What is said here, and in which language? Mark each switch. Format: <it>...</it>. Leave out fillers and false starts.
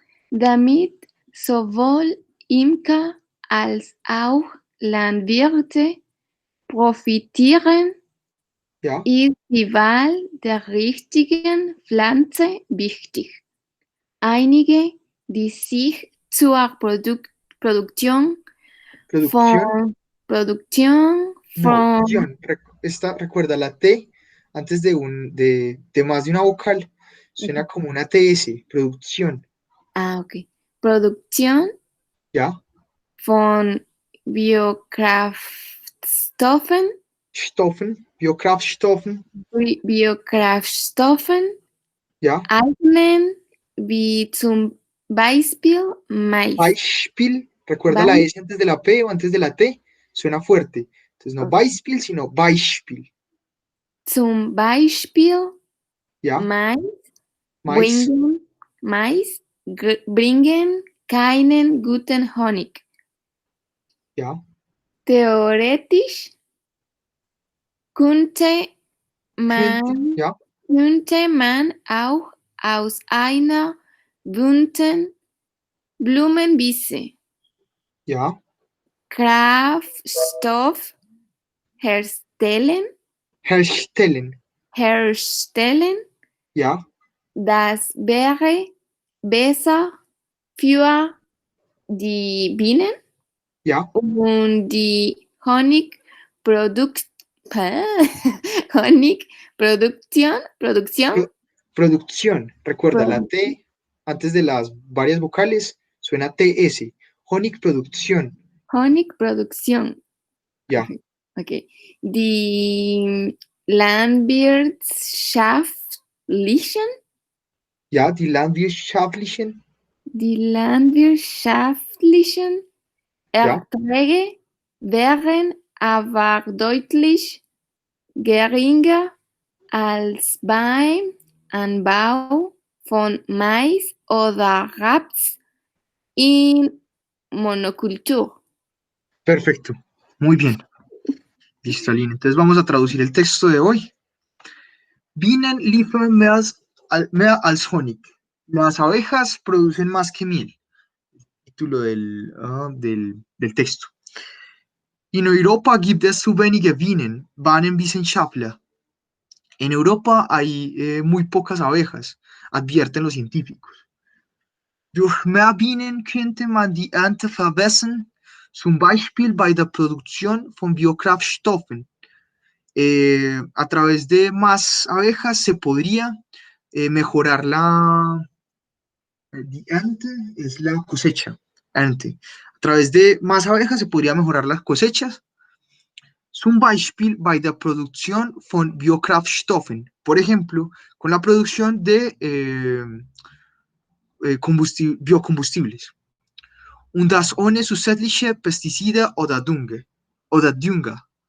<de>Damit sowohl Imker als auch Landwirte profitieren,</de> <es>Ya.</es> <de>ist die Wahl der richtigen Pflanze wichtig. Einige, die sich zur Produktion</de> <es>Producción.</es> <de>von Produktion</de> <es>No,</es> <de>von</de> <es>guión. Recuerda la T antes de más de una vocal. Suena como una TS, producción.</es> <de>okay. Produktion</de> <es>¿Ya?</es> <de>von Biokraftstoffen, Stoffen, Biokraftstoffen. Biokraftstoffen</de> <es>¿Ya?</es> <de>eignen, wie zum Beispiel Mais. Beispiel.</de> <es>Recuerda la S antes de la P o antes de la T. Suena fuerte. Entonces no Beispiel, sino Beispiel.</es> <de>Zum Beispiel</de> <es>¿Ya?</es> <de>Mais Mais. bringen keinen guten Honig.</de> <es>¿Ya?</es> <de>Theoretisch könnte man,</de> <es>¿Ya?</es> <de>könnte man auch aus einer bunten Blumenwiese</de> <es>¿Ya?</es> <de>Kraftstoff herstellen, Herstellen. ¿Ya? das wäre besser für die Bienen</de> <es>¿Ya?</es> <de>und die Honigproduktion.</de> <es>Producción. Recuerda la T antes de las varias vocales. Suena TS. Honigproduktion.</es> <de>Honigproduktion.</de> <es>¿Ya?</es> <en>Okay.</en> <de>Die landwirtschaftlichen</de> <es>¿Ya?</es> <de>Die landwirtschaftlichen.</de> <es>¿Ya?</es> <de>Erträge wären aber deutlich geringer als beim Anbau von Mais oder Raps in Monokultur.</de> <es>Perfecto. Muy bien. Listo, Aline. Entonces vamos a traducir el texto de hoy.</es> <de>Bienen liefern mehr als Honig.</de> <es>Las abejas producen más que miel. Título del texto.</es> <de>In Europa gibt es zu wenige Bienen, Bienenwissenschaftler.</de> <es>En Europa hay muy pocas abejas, advierten los científicos.</es> <de>Durch mehr Bienen könnte man die Ernte verbessern, zum Beispiel bei der Produktion von Biokraftstoffen.</de> <es>A través de más abejas se podría mejorar die Ernte es la cosecha. Ernte. A través de más abejas se podría mejorar las cosechas.</es> <de>Zum Beispiel bei der Produktion von Biokraftstoffen.</de> <es>Por ejemplo, con la producción de biocombustibles.</es> <de>Und das ohne zusätzliche Pestizide oder Dünger.</de>